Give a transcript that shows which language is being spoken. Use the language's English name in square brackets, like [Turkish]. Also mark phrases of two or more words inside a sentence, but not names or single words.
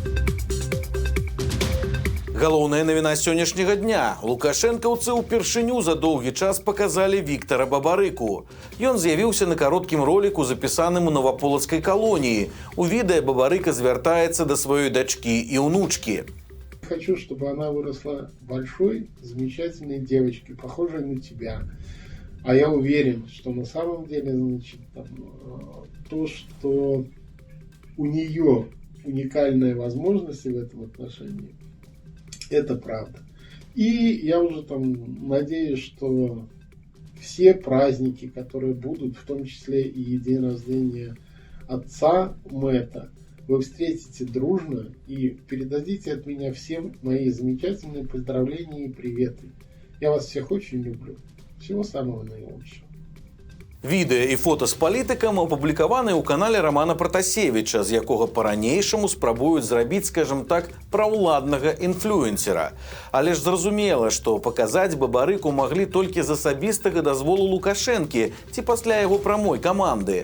[Belarusian] Галоўная навіна сённяшняга дня. Лукашэнкаўцы ўпершыню за доўгі час паказалі Віктара Бабарыку. Ён з'явіўся на кароткім роліку, запісаным у Новаполацкай калоніі. У відэа Бабарыка звяртаецца да сваёй дачкі і ўнучкі. [Russian] Хочу, чтобы она выросла большой, замечательной девочкой, похожей на тебя. А я уверен, что на самом деле, то, что у нее уникальные возможности в этом отношении, это правда. И я уже надеюсь, что все праздники, которые будут, в том числе и день рождения отца Мэтта, вы встретите дружно и передадите от меня всем мои замечательные поздравления и приветы. Я вас всех очень люблю. Всего самого наилучшего. [Belarusian] Відэа і фота з палітыкам апублікаваныя ў канале Романа Пратасевіча, з якога па-ранейшаму спрабуюць зрабіць, скажем так, праўладнага інфлюэнсера. Але ж зразумела, што паказаць Бабарыку маглі толькі з асабістага дазволу Лукашэнкі ці пасля яго прамой каманды.